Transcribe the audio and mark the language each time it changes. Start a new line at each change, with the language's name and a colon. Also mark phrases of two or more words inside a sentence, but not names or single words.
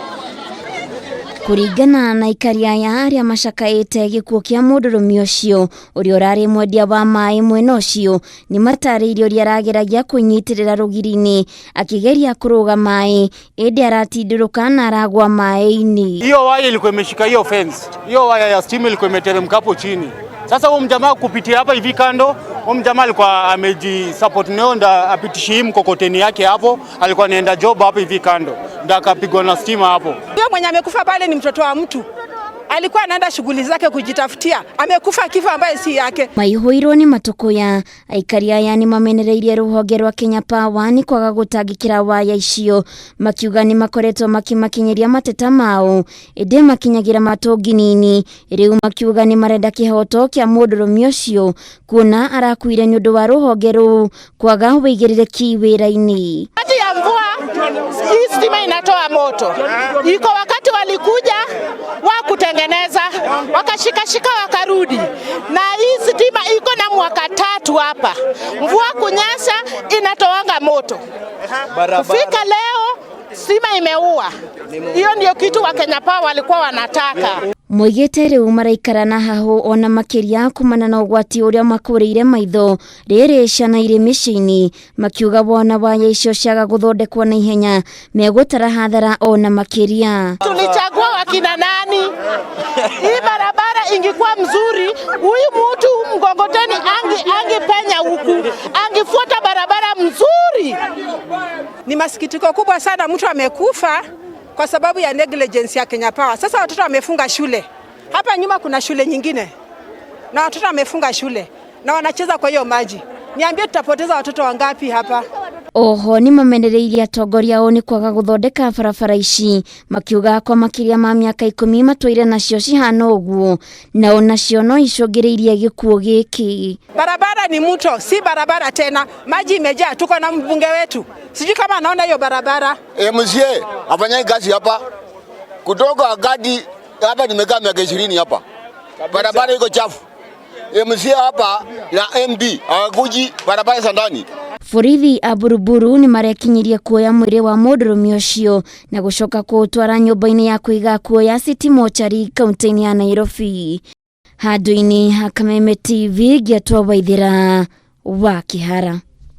Kikuyu: Kũringana na aikari aya arĩa macakaĩte gĩkuũ kĩa mũndũrũme ũcio ũrĩa ũrarĩ mwendia wa maĩ mwena ũcio, nĩ matarĩirio ũrĩa arageragia kwĩnyitĩrĩra rũgiri-inĩ akĩgeria kũrũga maĩ ĩndĩ aratindũrũka na aragwa maĩ-inĩ.
Swahili: Hiyo waya ilikuwa imeshika hiyo fence. Hiyo waya ya stima ilikuwa imeteremka hapo chini. Sasa huyo mjamaa kupitia hapa hivi kando, huyo mjamaa alikuwa amejisupport nao nda apitishe hii mkokoteni yake hapo, alikuwa anaenda job hapa hivi kando. Ndio akapigwa na stima hapo. Huyo mwenye amekufa pale ni mtoto wa mtu. Alikuwa anaenda shughuli zake kujitafutia. Amekufa kifo ambaye si yake.
Kikuyu: Maihũirwo nĩ matũkũya. Aikari aya nĩ mamenereirie rũhonge rwa Kenya Power nĩ kwaga gũtangĩkĩra waya icio. Makiuga nĩ makoretwo makimakinyeria mateta mao ĩndĩ makinyagĩra matongi nini. Rĩu makiuga nĩ marenda kĩhoto kĩa mũndũrũme ũcio kuona arakuire nĩ ũndũ wa rũhonge rũu kwaga wĩigĩrĩrĩki wĩra-inĩ.
Swahili: Wakati ya mvua hii stima inatoa moto. Iko wakati walikuja wa kutengeneza wakashika wakarudi, na hii stima iko na mwaka 3 hapa. Mvua kunyesha inatoanga moto. Kufika leo stima imeua. Hiyo ndio kitu wa Kenya Power walikuwa wanataka.
Kikuyu: Moigĩte rĩu maraikara na hahũ ona makĩria kumana na ũgwati ũrĩa makũrĩire maitho rĩrĩ ciana irĩ mĩciĩ-inĩ, makiuga wona waya icio ciaga gũthondekwo na ihenya megũtara hathara ona makĩria.
Swahili: Tulichagua wakina nani? Hii barabara ingekuwa mzuri, huyu mtu mgongoteni angepenya huku, angefuata barabara mzuri. Ni masikitiko kubwa sana, mtu amekufa kwa sababu ya negligence ya Kenya Power. Sasa watoto wamefunga shule. Hapa nyuma kuna shule nyingine. Na watoto wamefunga shule na wanacheza kwa hiyo maji. Niambie tutapoteza watoto wangapi hapa?
Kikuyu: Oho nĩ mamenereirie atongoria ao nĩ kwaga gũthondeka barabara ici, makiuga kwa makĩria ma mĩaka 10 matũire nacio cihana ũguo na onacio no icũngĩrĩirie gĩkuũ gĩkĩ.
Swahili: Barabara ni mto, si barabara tena. Maji imejaa, tuko na mbunge wetu. Sijui kama anaona hiyo barabara. MCA afanya kazi hapa. Kutoka wakati hapa nimekaa miaka 20 hapa. Barabara iko chafu. MCA hapa na MD hawakuji barabara za ndani.
Kikuyu: Borithi a Buruburu nĩ marekinyirie kuoya mwĩrĩ wa mũndũrũme ũcio na gũcoka kũũtwara nyũmba-inĩ ya kũiga akuo ya City Mortuary kaunti-inĩ ya Nairobi. Handũ-inĩ ha Kameme TV Gĩatwa Waithĩra wa Kĩhara.